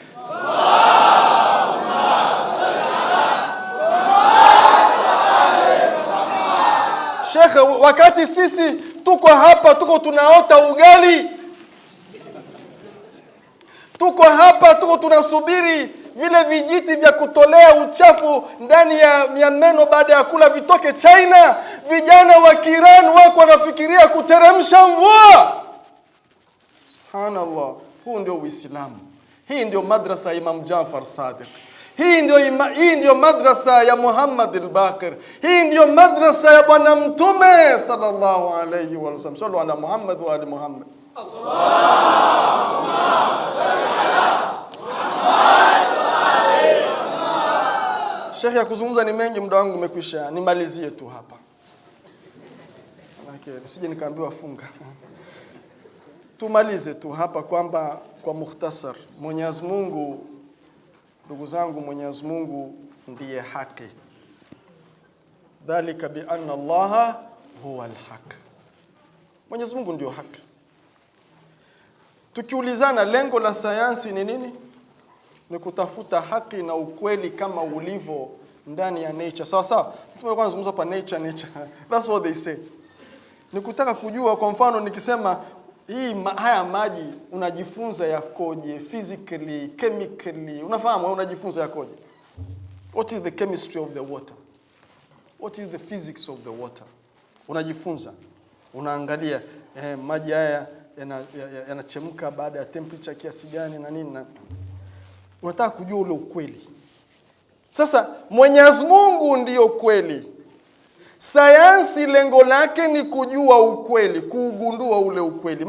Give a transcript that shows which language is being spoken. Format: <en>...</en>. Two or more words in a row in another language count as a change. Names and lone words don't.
<sw>Sheikh, wakati sisi tuko hapa, tuko tunaota ugali, tuko hapa, tuko tunasubiri vile vijiti vya kutolea uchafu ndani ya meno baada ya kula vitoke China, vijana wa Kiran wako wanafikiria kuteremsha mvua. Subhanallah. Huu ndio Uislamu. Hii ndio madrasa ya Imam Jafar Sadiq. Hii ndio madrasa ya Muhammad al-Baqir. Hii ndio madrasa ya Bwana Mtume</sw> <ar>صلى الله عليه وسلم. صلوا على محمد وآل محمد. اللهم صل على محمد وآل محمد.</ar> <sw>Sheikh, ya kuzungumza ni mengi, muda wangu umekwisha. Nimalizie tu hapa. Okay, nisije nikaambiwa funga. Tumalize tu hapa kwamba kwa mukhtasar, Mwenyezi Mungu, ndugu zangu, Mwenyezi Mungu ndiye haki.</sw> <ar>ذلك بأن الله هو الحق.</ar> <sw>Mwenyezi Mungu ndio haki. Tukiulizana lengo la sayansi ni nini? Ni kutafuta haki na ukweli kama ulivyo ndani ya nature. Sawa sawa. Tumekuwa tunazungumza hapa nature.</sw> <en>That's what they say.</en> <sw>Ni kutaka kujua, kwa mfano nikisema haya maji unajifunza yakoje</sw> <en>physically, chemically,</en> <sw>unafahamu unajifunza yakoje.</sw> <en>What is the chemistry of the water? What is the physics of the water?</en> <sw>Unajifunza, unaangalia maji haya yanachemka baada ya temperature kiasi gani na nini, na unataka kujua ule ukweli. Sasa Mwenyezi Mungu ndiyo kweli. Sayansi lengo lake ni kujua ukweli, kuugundua ule ukweli.</sw>